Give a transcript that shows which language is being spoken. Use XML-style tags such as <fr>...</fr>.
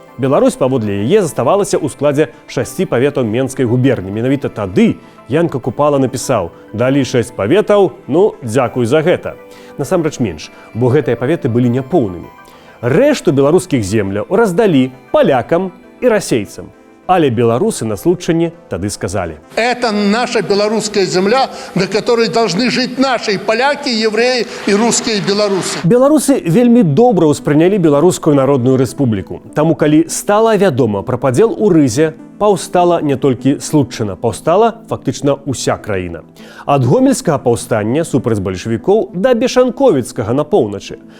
<be>Беларусь паводле яе заставалася ў складзе 6 паветаў Менскай губерні. Менавіта тады Янка Купала напісаў: «Далі 6 паветаў, ну, дзякуй за гэта». Насамрэч менш, бо гэтыя паветы былі няпоўнымі. Рэшту беларускіх земляў раздалі палякам і расейцам. Але беларусы на Случчыне тады сказалі:</be> <ru>Это наша белорусская земля, на которой должны жить наши поляки, евреи и русские белорусы.</ru> <be>Беларусы вельмі добра ўспрынялі Беларускую Народную Рэспубліку. Таму, калі стала вядома пра падзел у Рызе, паўстала не толькі Случчына, паўстала фактычна ўся краіна. Ад гомельскага паўстання супраць бальшавікоў да бешанковіцкага на поўначы.</be>